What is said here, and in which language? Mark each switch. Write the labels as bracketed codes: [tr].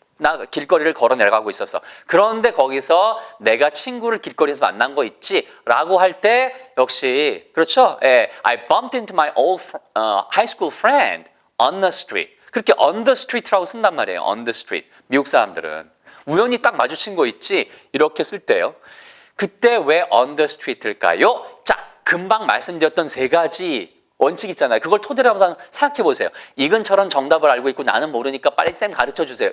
[ko] 나 길거리를 걸어 내려가고 있었어. 그런데 거기서 내가 친구를 길거리에서 만난 거 있지? 라고 할 때 역시 그렇죠? [en] I bumped into my old high school friend on the street. [ko] 그렇게 [en] on the street [ko] 라고 쓴단 말이에요. [en] on the street. [ko] 미국 사람들은. 우연히 딱 마주친 거 있지? 이렇게 쓸 때요. 그때 왜 [en] on the street [ko] 일까요? 자, 금방 말씀드렸던 3가지 원칙 있잖아요. 그걸 토대로 한번 생각해 보세요. 이 근처럼 정답을 알고 있고 나는 모르니까 빨리 쌤 가르쳐 주세요.